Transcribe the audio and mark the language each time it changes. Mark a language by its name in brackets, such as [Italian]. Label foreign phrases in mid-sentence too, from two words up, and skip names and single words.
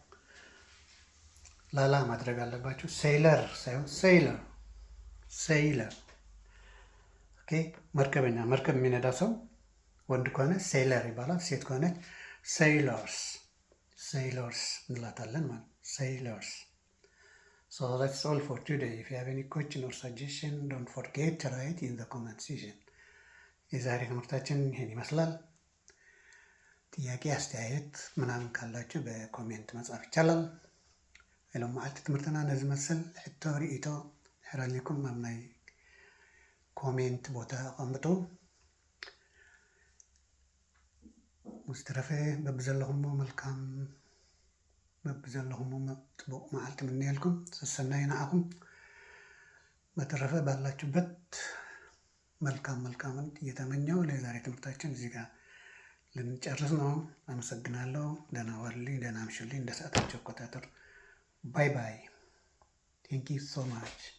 [Amharic] ላላ ማድረግ አለባችሁ። ሴይለር ሳይሆን ሴይለር ሴይለር። ኦኬ። መርከበኛ መርከብ የሚነዳ ሰው ወንድ ከሆነ ሴይለር ይባላል። ሴት ከሆነች ሴይለርስ ሴይለርስ እንላታለን ማለት ሴይለርስ። [English] So that's all for today. If you have any question or suggestion, don't forget to write in the comment section. [Amharic] የዛሬ ትምህርታችን ይሄን ይመስላል። ጥያቄ አስተያየት ምናምን ካላችሁ በኮሜንት መጻፍ ይቻላል። [Tigrinya] ኢሎም መዓልቲ ትምህርትና ነዚ መስል ሕቶ ርኢቶ ሕራሊኩም ኣብ ናይ ኮሜንት ቦታ ኣቐምጡ። ሙስተረፈ በብዘለኹሞ መልካም በብዘለኹሞ ጥቡቅ መዓልቲ ምንየልኩም ሰናይ ንዓኹም። [Amharic] በተረፈ ባላችሁበት መልካምን እየተመኘው ለዛሬ ትምህርታችን እዚህ ጋር ልንጨርስ ነው። አመሰግናለሁ። ደህና ዋሉልኝ፣ ደህና አምሹልኝ። እንደ ሰዓታችሁ አቆጣጠር [English] bye bye። thank you so much።